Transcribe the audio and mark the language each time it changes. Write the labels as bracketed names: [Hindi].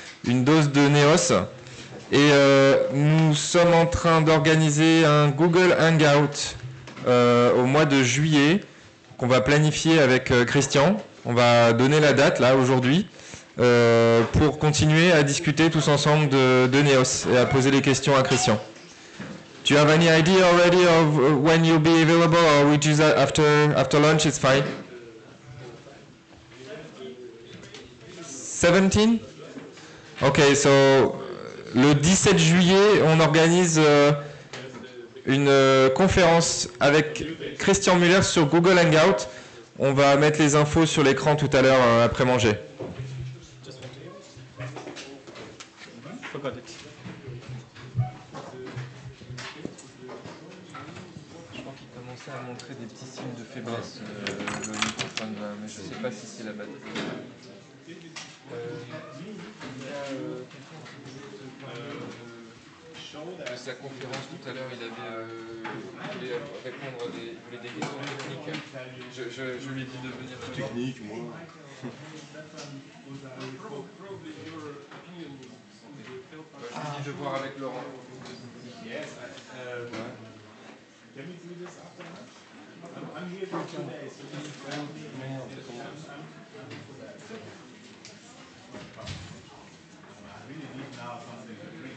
[French] Une dose de Neos. Et nous sommes en train d'organiser un Google Hangout au mois de juillet qu'on va planifier avec Christian. On va donner la date là aujourd'hui pour continuer à discuter tous ensemble de Neos et à poser des questions à Christian. [English] Do you have any idea already of when you'll be available, or we do that after lunch? It's fine. 17? Okay, so [French] le 17 juillet, on organise une conférence avec Christian Muller sur Google Hangout. On va mettre les infos sur l'écran tout à l'heure après manger. Je crois qu'il commençait à montrer des petits signes de faiblesse, le microphone, mais je ne sais pas si c'est la batterie. De sa conférence tout à l'heure, il voulait répondre à des questions techniques. Je lui ai dit de venir. Technique, moi. Je lui ai dit de voir avec Laurent. [English] Yes, can we do this after lunch? I'm here for 2 days, so just I'm for that. I really need now something to drink.